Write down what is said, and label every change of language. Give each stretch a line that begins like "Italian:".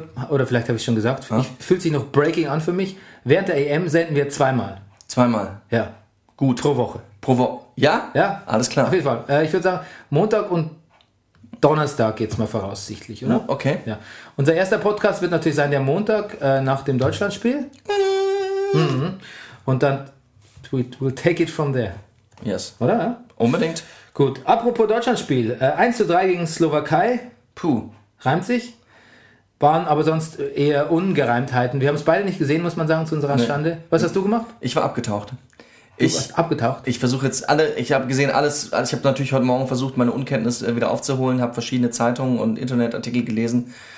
German: Oder vielleicht habe ich schon gesagt, fühlt sich noch Breaking an für mich. Während der EM senden wir zweimal. Zweimal? Ja. Gut. Pro Woche. Pro Woche. Ja? Ja. Alles klar. Auf jeden Fall. Ich würde sagen, Montag und Donnerstag geht's mal voraussichtlich, oder? Ja, okay. Ja. Unser erster Podcast wird natürlich sein der Montag nach dem Deutschlandspiel. Mhm. Und dann
English: we'll take it from there. Yes.
German: Oder? Unbedingt. Gut. Apropos Deutschlandspiel. 1-3 gegen Slowakei. Puh. Reimt sich. Waren aber sonst eher Ungereimtheiten. Wir haben es beide nicht gesehen, muss man sagen, zu unserer Schande. Was hast du gemacht? Ich war abgetaucht. Abgetaucht? Ich versuche jetzt ich habe gesehen alles, also ich habe natürlich heute Morgen versucht, meine Unkenntnis wieder aufzuholen, habe verschiedene Zeitungen und Internetartikel gelesen.